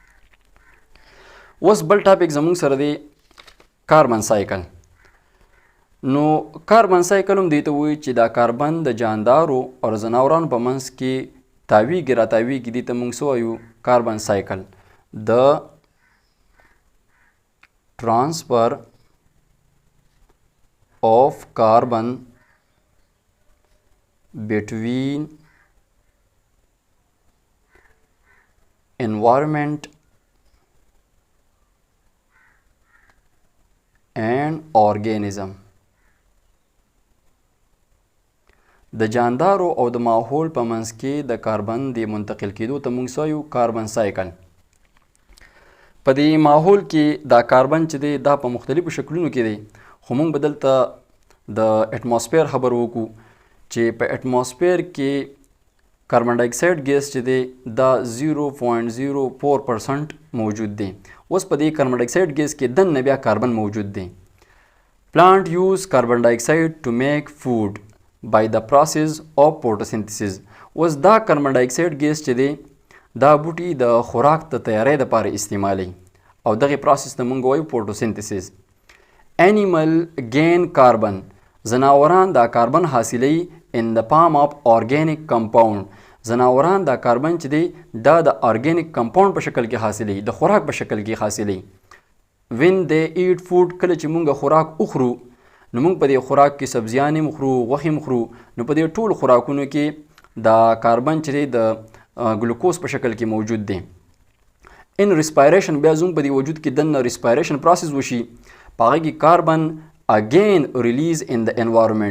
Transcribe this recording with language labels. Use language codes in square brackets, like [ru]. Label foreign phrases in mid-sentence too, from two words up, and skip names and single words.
[ps] اوس بل ټاپک زموږ سره دی [en] carbon cycle. [ps] نو [en] carbon cycle [ps] هم دې ته وایي چې دا کاربن د جاندارو او ځناورانو په منځ کې تاویږي راتاویږي، دې ته موږ څه وایو؟ [en] carbon cycle. د ټرانسفر of carbon between environment and organism. [ps] د جاندارو او د ماحول په منځ کې د کاربن د منتقل کېدو ته موږ څه وایو؟ [en] carbon cycle. [ps] په دې ماحول کې دا کاربن چې دی دا په مختلفو شکلونو کې دی، خو موږ به دلته د اټماسفیر خبر وکړو چې په اټماسفیر کې [en] carbon dioxide [ps] ګیس چې دی دا 0.04% موجود دی. اوس په دې [en] carbon dioxide [ps] ګیس کې دننه بیا کاربن موجود دی. [en] plant use carbon dioxide to make food by the process of photosynthesis. [ps] اوس دا [en] carbon dioxide [ps] ګیس چې دی دا بوټي د خوراک د تیارۍ دپاره استعمالوي او دغې پروسس ته موږ وایو فوټوسنتھسس. [en] animal gain carbon, [ps] ځناوران دا کاربن حاصلوي [en] in the form of organic compound. [ps] ځناوران دا کاربن چې دی دا د [en] organic compound [ps] په شکل کې حاصلوي، د خوراک په شکل کې حاصلوي. [en] when they eat food، [ps] کله چې موږ خوراک اخورو نو موږ په دې خوراک کې سبزیانې مخورو، غوښې مخورو، نو په دې ټولو خوراکونو کې دا کاربن چې دی د ګلوکوز په شکل کې موجود دی. [en] in respiration, [ps] بیا زموږ په دې وجود کې دننه [en] respiration process [ps] وشي، په هغه کې [en] carbon again release in the environment.